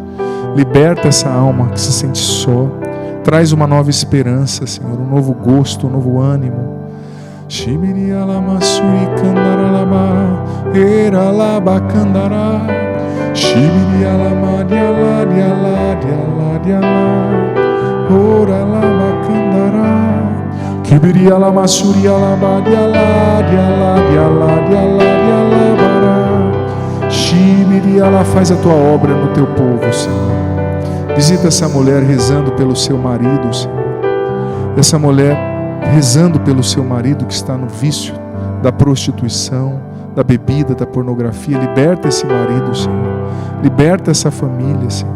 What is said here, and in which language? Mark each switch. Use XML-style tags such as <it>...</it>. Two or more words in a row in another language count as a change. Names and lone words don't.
<pt>Liberta essa alma que se sente só. Traz uma nova esperança, Senhor, um novo gosto, um novo ânimo. Ora la bacandara, kibiria la masuria la badia la dia la dia la dia la dia la bara, shibiria la, faz a tua obra no teu povo, Senhor. Visita essa mulher rezando pelo seu marido, Senhor. Essa mulher rezando pelo seu marido que está no vício da prostituição, da bebida, da pornografia. Liberta esse marido, Senhor. Liberta essa família, Senhor.</pt>